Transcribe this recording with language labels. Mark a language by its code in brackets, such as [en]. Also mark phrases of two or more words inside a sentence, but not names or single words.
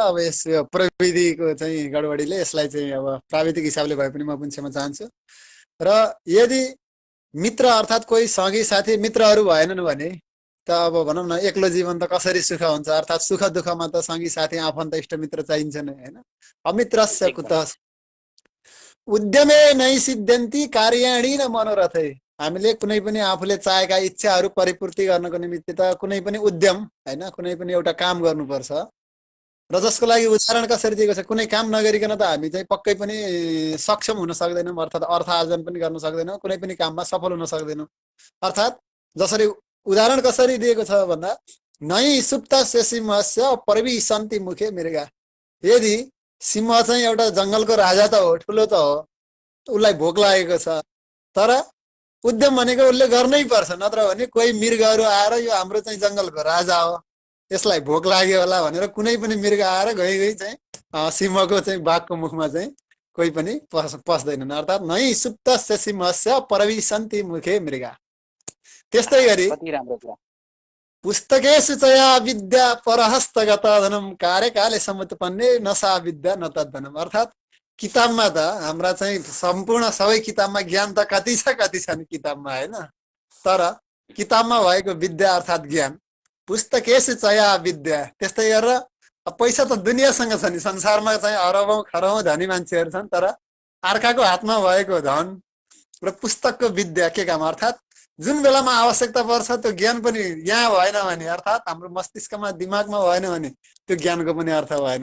[ne] अब यस प्रविधिको चाहिँ गडबडीले यसलाई चाहिँ अब प्राविधिक हिसाबले भए पनि म पनि क्षमा चाहन्छु। र यदि मित्र अर्थात् कोही सँगी साथी मित्रहरू भएनन् भने त अब भनौँ न एक्लो जीवन त कसरी सुख हुन्छ, अर्थात् सुख दुःखमा त सँगी साथी आफन्त इष्टमित्र चाहिन्छ नै, होइन। [sa] अमित्रस्य कुतः उद्यमे नै सिद्ध्यन्ति कार्याणि न मनोरथै, [ne] हामीले कुनै पनि आफूले चाहेका इच्छाहरू परिपूर्ति गर्नको निमित्त त कुनै पनि उद्यम, होइन, कुनै पनि एउटा काम गर्नुपर्छ। र जसको लागि उदाहरण कसरी दिएको छ, कुनै काम नगरिकन त हामी चाहिँ पक्कै पनि सक्षम हुन सक्दैनौँ, अर्थात् अर्थ आर्जन पनि गर्न सक्दैनौँ, कुनै पनि काममा सफल हुन सक्दैनौँ। अर्थात् जसरी उदाहरण कसरी दिएको छ भन्दा, [sa] नै सुप्त सिंहस्य परिविशन्ति मुखे मृगा, [ne] यदि सिंह चाहिँ एउटा जङ्गलको राजा त हो, ठुलो त हो, उसलाई भोक लागेको छ, तर उद्यम भनेको उसले गर्नै पर्छ, नत्र भने कोही मृगहरू आएर यो हाम्रो चाहिँ जङ्गलको राजा हो, यसलाई भोक लाग्यो होला भनेर कुनै पनि मृग आएर गई गई चाहिँ सिंहको चाहिँ बाघको मुखमा चाहिँ कोही पनि पस्दैनन्। [sa] अर्थात् नै सुप्त सिंहस्य परविशन्ति मुखे मृगा। [ne] त्यस्तै गरी कति राम्रो कुरा। [sa] पुस्तकेषु चया विद्या परहस्तगत धनम कार्यकाले समुत्पन्ने नसा विद्या न तद्धनम, [ne] अर्थात् किताबमा त हाम्रा चाहिँ सम्पूर्ण सबै किताबमा ज्ञान त कति छन् किताबमा, होइन, तर किताबमा भएको विद्या अर्थात् ज्ञान, [sa] पुस्तकेषु चया विद्या, [ne] त्यस्तै गरेर पैसा त दुनियाँसँग छ नि, संसारमा चाहिँ अरबौँ खरबौँ धनी मान्छेहरू छन्, तर अर्काको हातमा भएको धन र पुस्तकको विद्या के काम, अर्थात् जुन बेलामा आवश्यकता पर्छ त्यो ज्ञान पनि यहाँ भएन भने, अर्थात् हाम्रो मस्तिष्कमा दिमागमा भएन भने त्यो ज्ञानको पनि अर्थ भएन।